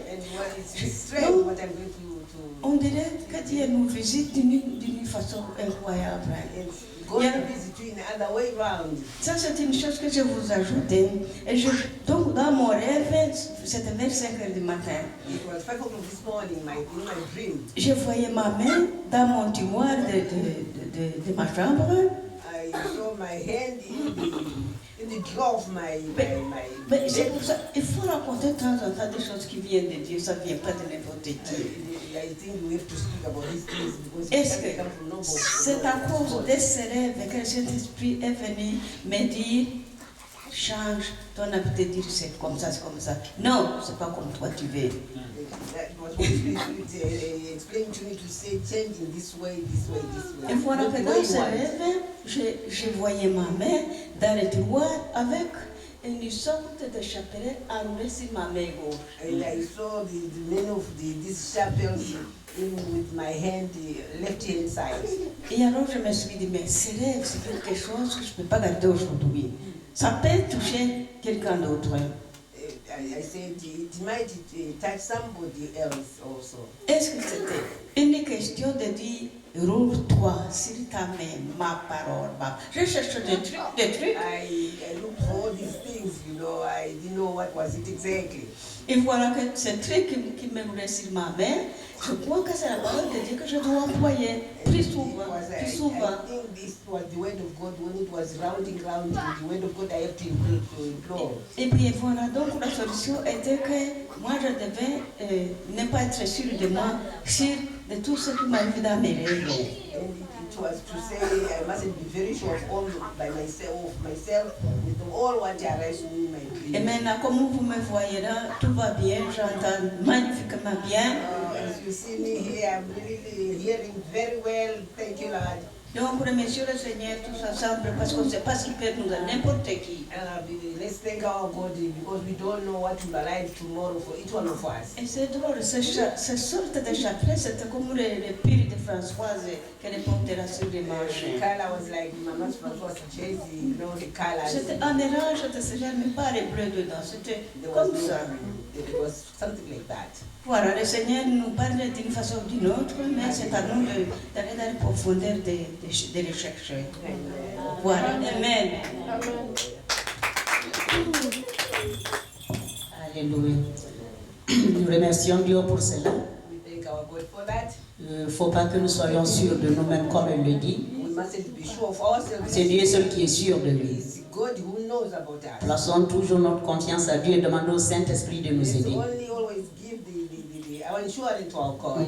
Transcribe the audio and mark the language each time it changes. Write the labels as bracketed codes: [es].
[en] And what is strange, what I'm going to [fr] On dirait que Dieu nous visite d'une façon incroyable. [en] and God visit you in the other way round. [fr] Ça, c'est une chose que je vous ajoute. Et donc, dans mon rêve, c'était vers 5 heures du matin. [en] It was 5 o'clock this morning, in my dream. [fr] Je voyais ma main dans mon tiroir de ma chambre. [en] I saw my hand in the drawer of my [fr] Mais c'est pour ça, il faut raconter de temps en temps des choses qui viennent de Dieu, ça ne vient pas de n'importe qui. [en] I think we have to speak about these things because it [fr] Est-ce [en] doesn't [fr] que [en] come from nobody. [fr] c'est à cause de ces rêves que le Saint-Esprit est venu me dire, change ton habitude de dire c'est comme ça, c'est comme ça. Non, c'est pas comme toi tu veux. [en] That was what Spirit explained to me to say, change in this way, this way, this way. [fr] Et voilà [en] Not [fr] que [en] the [fr] dans [en] way you [fr] ce [en] want. [fr] rêve, je voyais ma main dans le tiroir avec une sorte de chapelet enroulé sur ma main gauche. [en] And I saw the men of these chapels with my hand, the left hand side. [fr] Et alors je me suis dit, mais ce rêve, c'est quelque chose que je ne peux pas garder aujourd'hui. Ça peut toucher quelqu'un d'autre. [en] I said it might touch somebody else also. [fr] Est-ce que c'était une question de dire, roule-toi sur ta main, ma parole. Je cherche des trucs. [en] I looked for all these things, I didn't know what was it exactly. [fr] Et voilà que ce truc qui me roulait sur ma main, je crois que c'est la parole de Dieu que je dois employer plus souvent. [en] I think this was the word of God when it was rounding, the word of God I have to implore. [fr] Et puis voilà, donc la solution était que moi je devais ne pas être sûr de moi, sûr de tout ce qui m'arrive dans mes rêves. [en] And it was to say I mustn't be very sure of all by myself with all what arrives in my dream. [fr] Et maintenant, comme vous me voyez là, tout va bien, j'entends magnifiquement bien. [en] As you see me here, I'm really hearing very well. Thank you, Lord. [fr] Donc, remercions le Seigneur tous ensemble parce qu'on ne sait pas s'il peut nous donner n'importe qui. [en] Let's thank our God because we don't know what will arrive tomorrow for each one of us. [fr] Et c'est drôle, ce sorte de chapelet, c'était comme le pire de Françoise qu'elle portera sur les manches. [en] The color was like Mama's Françoise jersey, you know, the colors. [fr] C'était un mélange de ce genre, mais pas les bleus dedans, c'était comme ça. [en] It was something like that. [fr] Voilà, le Seigneur nous parle d'une façon ou d'une autre, mais c'est à nous d'aller dans les profondeurs de les chercher. Voilà, Amen. Alléluia. Nous remercions Dieu pour cela. [en] We thank our God for that. [fr] Il ne faut pas que nous soyons sûrs de nous-mêmes comme il le dit. [en] We mustn't be sure of ourselves. [fr] C'est Dieu seul qui est sûr de lui. [en] It's God who knows about us. [fr] Plaçons toujours notre confiance à Dieu et demandons au Saint-Esprit de nous [en] Let's [fr] aider. [en] only always give our insurance to our God.